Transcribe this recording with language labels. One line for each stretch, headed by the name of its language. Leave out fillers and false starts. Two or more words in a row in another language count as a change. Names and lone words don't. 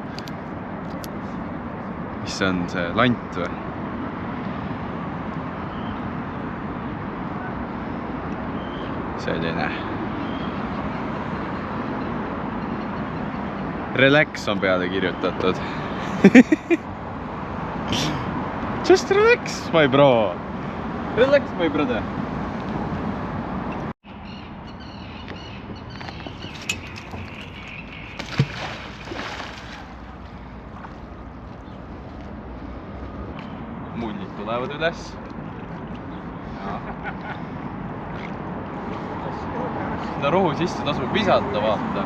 Estonian: Mis see on, see lant või? Selline. Relax on peale kirjutatud.
English: Just relax, my bro. Relax, my brother.
Estonian: Mullid tulevad üles. Seda rohu sisse tasub visata, vaata.